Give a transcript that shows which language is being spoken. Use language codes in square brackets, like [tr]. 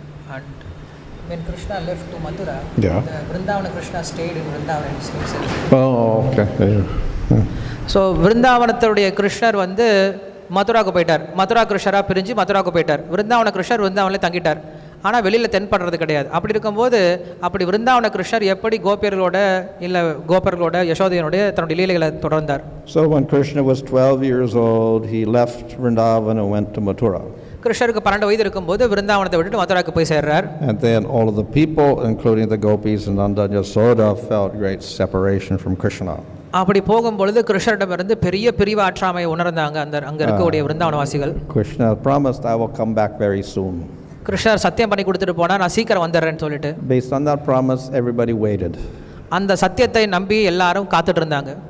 [en] And when Krishna left to Mathura, the Vrindavana Krishna stayed in Vrindavana himself. Oh, okay. [ta] So Vrindavanathudaiya கிருஷ்ணர் வந்து மதுராக்கு போயிட்டார். மதுரா கிருஷ்ணரா பிரிஞ்சு மதுராக்கு போயிட்டார். விருந்தாவன கிருஷ்ணர் விருந்தாவனில் தங்கிட்டார். ஆனால் வெளியில் தென்படுறது கிடையாது. அப்படி இருக்கும்போது அப்படி விருந்தாவன கிருஷ்ணர் எப்படி கோபியர்களோட இல்லை கோபர்களோட யசோதையனுடைய தன்னுடைய லீலைகளை தொடர்ந்தார். [en] So when Krishna was 12 years old, he left Vrindavan and went to Mathura. [ta] கிருஷ்ணருக்கு 12 வயது இருக்கும்போது விருந்தாவனத்தை விட்டுட்டு மதுராக்கு போய் சேர்றார். [en] And then all of the people, including the gopis and Nanda and Yasoda, felt great separation from Krishna. [ta] அப்படி போகும்பொழுது கிருஷ்ணரிடமிருந்து பெரிய பிரிவாற்றாமை உணர்ந்தாங்க அங்க இருக்கக்கூடிய விருந்தாவனவாசிகள். [en] Krishna promised, I will come back very soon. [ta] கிருஷ்ணர் சத்தியம் பண்ணி கொடுத்துட்டு போனா நான் சீக்கிரம் வந்துடுறேன்னு சொல்லிட்டு. [en] Based on that promise, everybody waited. [ta] அந்த சத்தியத்தை நம்பி எல்லாரும் காத்துட்டு இருந்தாங்க.